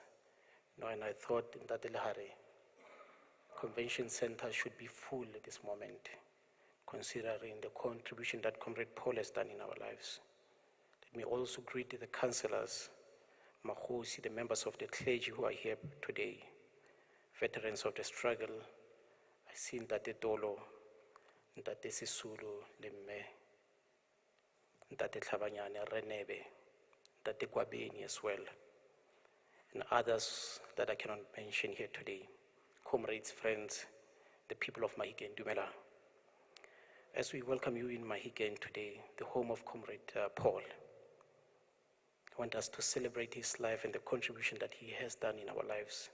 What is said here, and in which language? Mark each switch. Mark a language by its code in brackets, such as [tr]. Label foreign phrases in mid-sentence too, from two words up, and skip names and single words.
[en] And I thought Ntate Lehare, Convention Center should be full at this moment, considering the contribution that Comrade Paul has done in our lives. Let me also greet the councillors, Mahosi, the members of the clergy who are here today, veterans of the struggle. I see Ntate Dolo, Ntate Sisulu, Lemme, Ntate Tlhabanyane, Renebe, Ntate Kwabeni as well, and others that I cannot mention here today. Comrades, friends, the people of Mahikeng, Dumela. As we welcome you in Mahikeng today, the home of Comrade Paul, I want us to celebrate his life and the contribution that he has done in our lives.